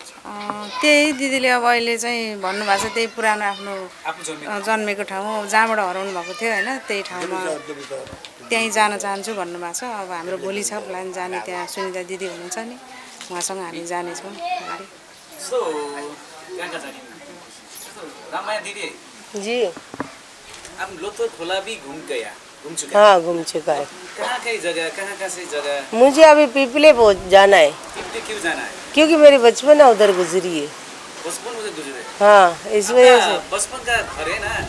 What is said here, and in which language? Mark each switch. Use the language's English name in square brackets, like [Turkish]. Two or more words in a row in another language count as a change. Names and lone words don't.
[Nepali] त्यही दिदीले अब अहिले चाहिँ भन्नुभएको छ, त्यही पुरानो आफ्नो जन्मेको ठाउँ जहाँबाट हराउनु भएको थियो होइन, त्यही ठाउँमा त्यहीँ जान चाहन्छु भन्नुभएको छ। अब हाम्रो भोलि छ प्लान जाने, त्यहाँ सुनिता दिदी हुनुहुन्छ नि, उहाँसँग हामी जानेछौँ अगाडि। जस्तो कहाँ कहाँ जाने रामाया दीदी [Hindi] जी? आप लोथर खोला भी घूम चुका? हाँ, घूम चुका है। कहाँ कहीं जगह, कहाँ से जगह? मुझे अभी पीपले जाना है। पीपले क्यों जाना है? क्योंकि मेरी बचपन उधर गुजरी है। बचपन उधर गुजरे? हाँ, इस वजह से। बचपन का घर है ना?